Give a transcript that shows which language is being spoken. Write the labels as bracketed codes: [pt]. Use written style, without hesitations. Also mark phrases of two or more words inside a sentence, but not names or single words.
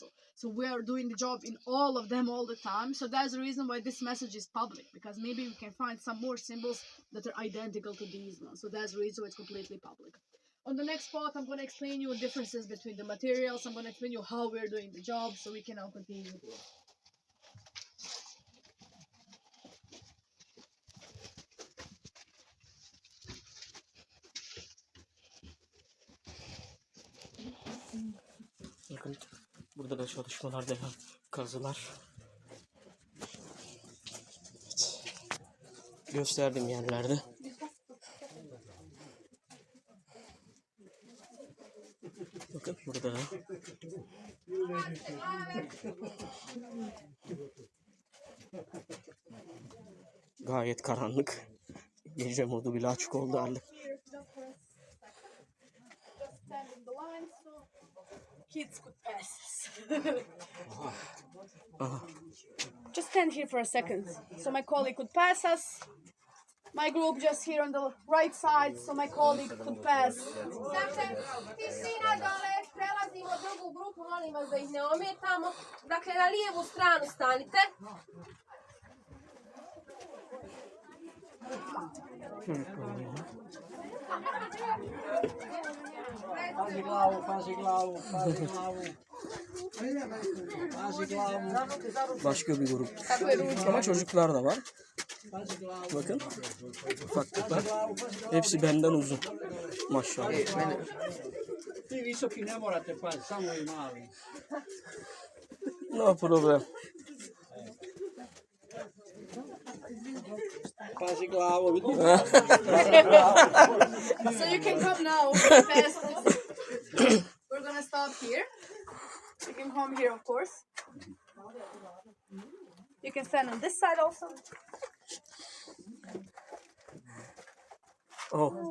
[en] So we are doing the job in all of them all the time. So that's the reason why this message is public, because maybe we can find some more symbols that are identical to these ones. So that's the reason why it's completely public. On the next part, I'm going to explain you differences between the materials. I'm going to explain you how we're doing the job, so we can now continue with it. [tr] Bakın burada da çalışmalar devam. Kazılar. Evet. Gösterdim yerlerde. Bakın burada da. Gayet karanlık. Gece modu bile açık oldu halde. [en] Kids could pass. Just stand here for a second, so my colleague could pass us. My group just here on the right side, so my colleague could pass. [bs] Tišina dole, prelazimo drugu grupu, molim vas da ih ne ometamo. Dakle, na lijevu stranu stanite. Pazi glavu, pazi glavu, pazi glavu. Pazi glavu. [tr] Başka bir grup. Ama çocuklar da var. [bs] Pazi glavu. [tr] Bakın. Ufaklıklar. Hepsi benden uzun. Maşallah. [bs] Ti visoki ne morate paziti, samo i mali. [en] No problem. [bs] Pazi glavu, vidim. [en] So you can come now. Fast. We're gonna stop here. You can come here, of course. You can stand on this side also. Oh.